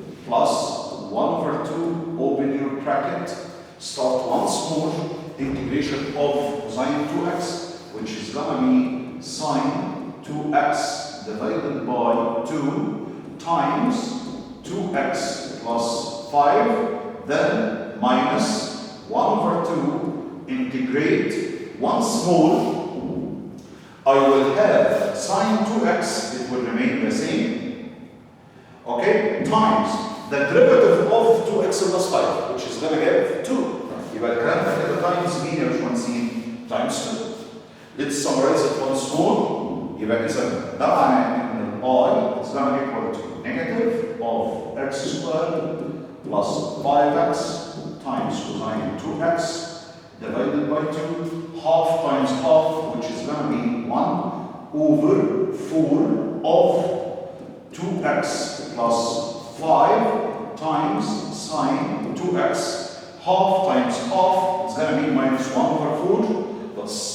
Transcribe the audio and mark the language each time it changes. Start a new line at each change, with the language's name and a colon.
English: plus 1 over 2, open your bracket, start once more integration of cosine 2x, which is going to be sine 2x divided by 2 times 2x plus 5, then minus 1 over 2, integrate once more. I will have sine 2x, it will remain the same, okay, times the derivative of 2x plus 5, which is going to give 2.
Arabic: يبقى الكلام ده كده times مين يا باشمهندسين؟
English: times 2. Let's summarize it once more.
Arabic: يبقى إذا ده معناه إن
English: I is going to be equal to negative of x squared plus 5x times cosine 2x divided by 2, half times half, which is going to be 1 over 4 of 2x plus 5 times sine 2x, half times half, it's going to be minus 1 over 4, but